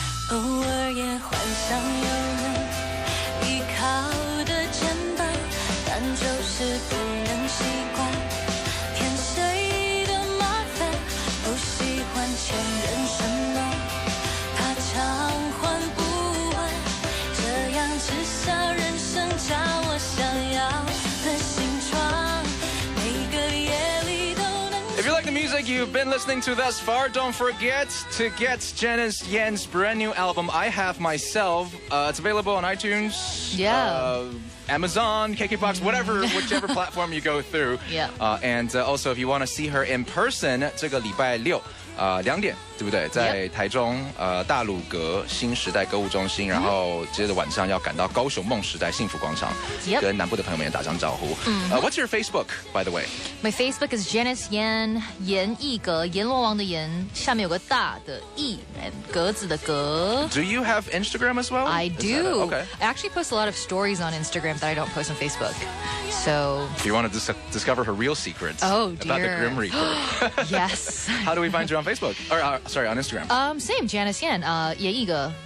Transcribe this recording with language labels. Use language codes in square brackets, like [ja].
[zh] 偶尔也幻想有人依靠的肩膀，但就是不能习惯添谁的麻烦，不喜欢欠人什么，怕偿还不完，这样至少人生叫我想要的形状，每个夜里都能。 [en] If you like the music you've been listening to thus far, don't forget to get Janice Yan's brand new album, I Have Myself. It's available on iTunes, Yeah. Amazon, KKBOX, whichever platform you go through. Yeah. And also, if you want to see her in person, [zh] 这个礼拜六 2点，对不对？在台中大鲁阁新时代购物中心，然后接着晚上要赶到高雄梦时代幸福广场，跟南部的朋友们也打声招呼。 [en] What's your Facebook, by the way? My Facebook is Janice Yan, [zh] 閻奕格，阎罗王的阎，下面有个大的奕，格子的格。 [en] Do you have Instagram as well? I do. Okay. I actually post a lot of stories on Instagram that I don't post on Facebook. So. If you want to discover her real secrets about the Grim Reaper. Yes. How do we find you on Facebook? Or sorry, on Instagram. Same, Janice Yan. 閻奕格.